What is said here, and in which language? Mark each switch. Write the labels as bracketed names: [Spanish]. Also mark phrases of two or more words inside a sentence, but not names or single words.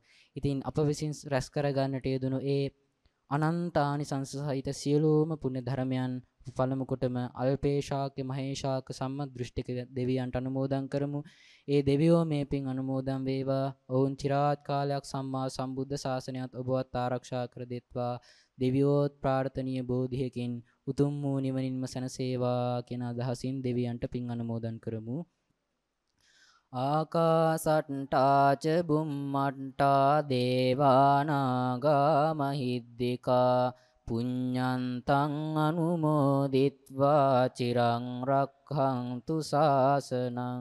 [Sinhala] ඉතින් අප විසින් රැස් කරගන්නට යෙදුණු ඒ අනන්ත ආනිසංස සහිත සියලුම පුණ්‍ය ධර්මයන් පළමු කොටම අල්පේශාක්‍ය මහේශාක සම්මදෘෂ්ටික දෙවියන්ට අනුමෝදන් කරමු. ඒ දෙවියෝ මේ පින් අනුමෝදන් වේවා. ඔවුන් চিරාත් කාලයක් සම්මා සම්බුද්ධ ශාසනයත් ඔබවත් ආරක්ෂා කර දෙත්වා. දෙවියෝත් ප්‍රාර්ථනීය බෝධියකින් උතුම් වූ නිවනින්ම සැනසේවා කියන අදහසින් දෙවියන්ට පින් අනුමෝදන් කරමු. [Pali] ආකාසට්ටා ච බුම්මට්ටා දේවානාගා මහිද්దికා පුඤ්ඤන්තං අනුමෝදිත්වා චිරං රක්ඛන්තු ශාසනං.